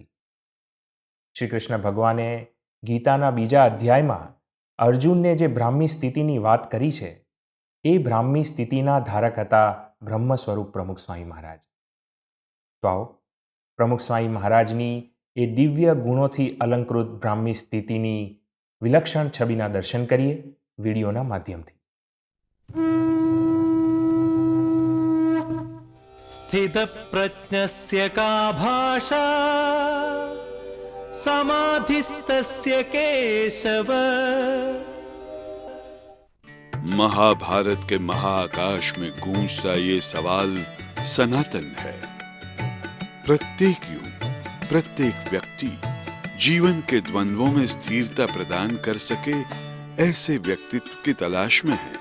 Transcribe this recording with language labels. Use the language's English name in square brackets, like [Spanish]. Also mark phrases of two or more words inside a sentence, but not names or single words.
[Gujarati] શ્રી કૃષ્ણ ભગવાને ગીતાના બીજા અધ્યાયમાં અર્જુનને જે બ્રાહ્મી સ્થિતિની વાત કરી છે, એ બ્રાહ્મી સ્થિતિના ધારક હતા બ્રહ્મ સ્વરૂપ પ્રમુખ સ્વામી મહારાજ. તો આવો પ્રમુખ સ્વામી મહારાજની એ દિવ્ય ગુણોથી અલંકૃત બ્રાહ્મી સ્થિતિની વિલક્ષણ છબીના દર્શન કરીએ વિડીયોના માધ્યમથી. [Sanskrit] स्थितप्रज्ञस्य का भाषा समाधिस्तस्य केशव। [Hindi] महाभारत के महाआकाश में गूंजता ये सवाल सनातन है। प्रत्येक युग, प्रत्येक व्यक्ति जीवन के द्वंद्वों में स्थिरता प्रदान कर सके ऐसे व्यक्तित्व की तलाश में है।